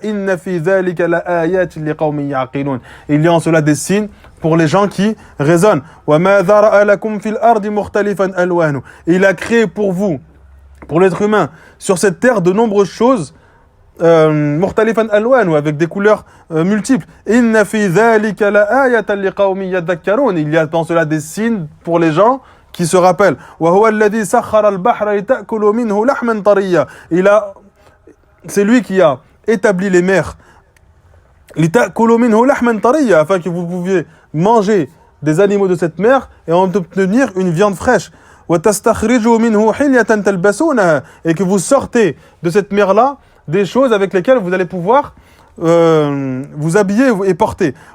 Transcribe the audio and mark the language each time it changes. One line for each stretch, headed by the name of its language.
French: Il y a en cela des signes pour les gens qui raisonnent. Il a créé pour vous, pour l'être humain, sur cette terre de nombreuses choses,
Arabic: مختلفا ألوانه,
French: avec des couleurs multiples.
Arabic: إن في ذلك لآية لقوم يذكرون.
French: Il y a dans cela des signes pour les gens qui se rappellent.
Arabic: وهو الذي سخر البحر لتأكلوا منه لحما طريا.
French: C'est lui qui a établi les mers
Arabic: لتأكلوا منه لحما طريا,
French: afin que vous pouviez manger des animaux de cette mer et en obtenir une viande fraîche.
Arabic: وتستخرجوا منه حلية تلبسونها,
French: et que vous sortez de cette mer là des choses avec lesquelles vous allez pouvoir vous habiller et porter.